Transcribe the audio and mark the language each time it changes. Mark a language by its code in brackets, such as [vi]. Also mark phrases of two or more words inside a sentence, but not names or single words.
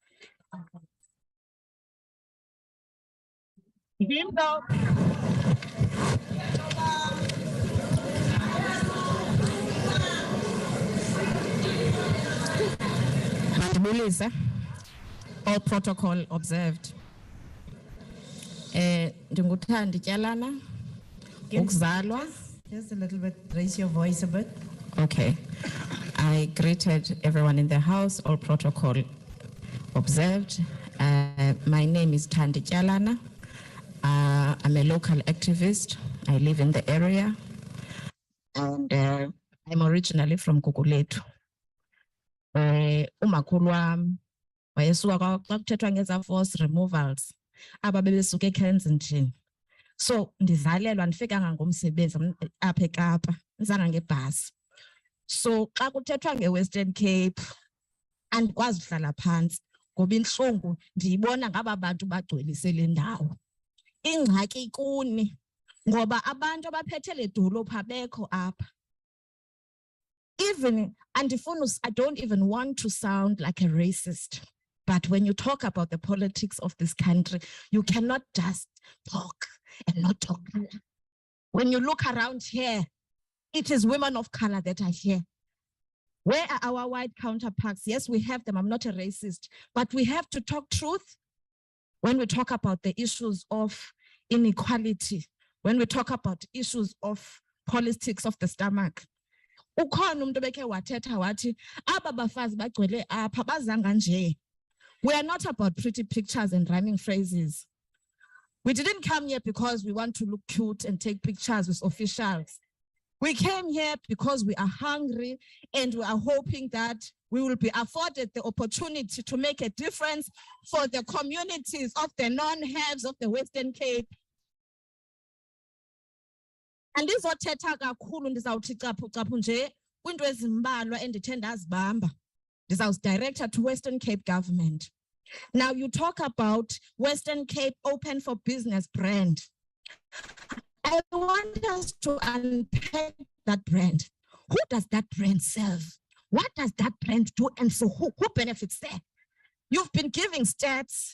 [en] Melissa. All protocol observed. [xh] Ndinguthandi Tyalana, ukuzalwa. [en] Just a little bit, raise your voice a bit. Okay. I greeted everyone in the house, all protocol observed. My name is Thandi Tyalana. I'm a local activist. I live in the area. And I'm originally from Gugulethu. [xh] Umakhulu wami wayesuka xa kuthethwa ngeza [en] force removals [xh] aba bebesuka eKensington. So ndizalelwa ndifikanga ngomsebenzi apha eKapa, ndizanga ngebhasi. So xa kuthethwa ngeWestern Cape andikwazi uhlala phansi ngoba inhlungu ndiyibona ngaba bantu bagcwelise le ndawo. Ingxaki kuni ngoba abantu abaphethe le dolophu abekho apha. [en] Even, I don't even want to sound like a racist, but when you talk about the politics of this country, you cannot just talk and not talk color. When you look around here, it is women of color that are here. Where are our white counterparts? Yes, we have them. I'm not a racist, but we have to talk truth when we talk about the issues of inequality, when we talk about issues of politics of the stomach. Ukhona umuntu obekhe wathetha wathi aba bafazi bagcwele apha bazanga nje. We are not about pretty pictures and rhyming phrases. We didn't come here because we want to look cute and take pictures with officials. We came here because we are hungry and we are hoping that we will be afforded the opportunity to make a difference for the communities of the non-haves of the Western Cape. And this is what [xh] kakhulu ndizawuthi caphu nje kwinto ezimbalwa endithe ndazibamba. [en] Ndizawusi director to Western Cape government. Now you talk about Western Cape Open for Business brand. I want us to unpack that brand. Who does that brand serve? What does that brand do? And so who benefits there? You've been giving stats.